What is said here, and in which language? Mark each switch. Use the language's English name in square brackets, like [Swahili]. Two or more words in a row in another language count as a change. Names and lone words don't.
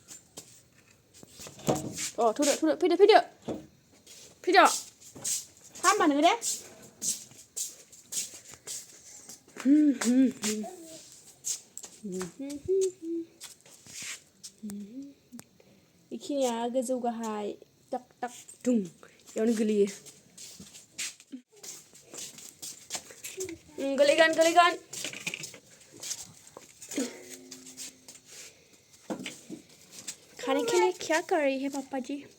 [Bodo] थौदो फैदो हामा नोङो दे बेखिनिया गोजौ गाहाय टाक टाक दुं बेयावनो गोलैयो [Hindi] गोलैगोन खाने के लिए क्या कर रही है पापा जी